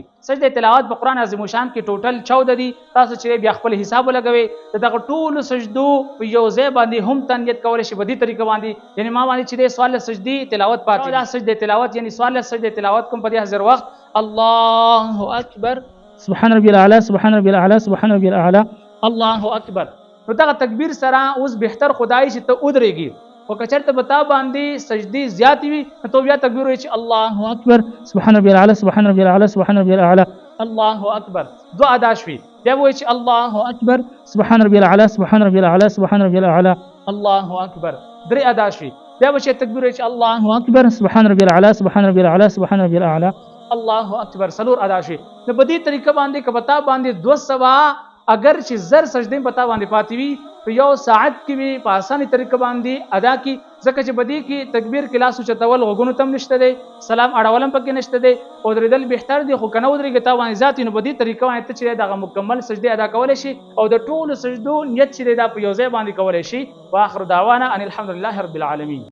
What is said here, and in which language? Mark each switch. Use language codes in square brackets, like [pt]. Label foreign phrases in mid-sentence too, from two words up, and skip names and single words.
[ps] سجدې تلاوت په قرآن عظیم الشان کې ټوټل 14 دي. تاسو چې بیا خپل حساب ولګوئ د دغه ټولو سجدو په یو ځای باندې هم تنیت کولی شي په دې طریقه باندې. یعنی ما باندې چې 14 سجدې تلاوت پاتې دا سجدې تلاوت یعنی 14 سجدې تلاوت کوم په دې حاضر وخت [ar] الله اکبر سبحان ربي الاعلى سبحان ربي الاعلى سبحان ربي الاعلى الله اکبر. [ps] نو دغه تکبیر سره اوس بهتر خدای چې ته ودرېږي او که چېرته به تا باندې سجدې زیاتې وي نو ته بیا تکبیر وایي چې [ar] الله اکبر سبحان ربي الاعلى سبحان ربي الاعلى سبحان ربي الاعلى الله اکبر. [ps] دو ادا شوي بیا به وایي چې [ar] الله اکبر سبحان ربي الاعلى سبحان ربي الاعلى سبحان ربي الاعلى الله اکبر. [ps] درې ادا شوي بیا به چې تکبیر وایي چې [ar] الله اکبر سبحان ربي الاعلى سبحان ربي الاعلى سبحان ربي الاعلى الله اکبر. [ps] څلور ادا شوي. نو په دې طریقه باندې که به تا باندې 200 اگر چې زر سجدې په تا باندې پاتې وي په یو ساعت کې وي په اسانه طریقه باندې ادا کی. ځکه چې بدی کې تکبیر کې لاس اوچتول غوږونو تم نشته دی، سلام اړولم پکې نشته دی او درېدل بهتر دی. خو کنه ودرېږي تا باندې ذات نو بدی طریقه باندې ته چې دغه مکمل سجدې ادا کولی شي او د ټولو سجدو نیت چې دا په یو ځای باندې کولی شي. [ar] واخر دعوانا ان الحمد لله رب العالمین.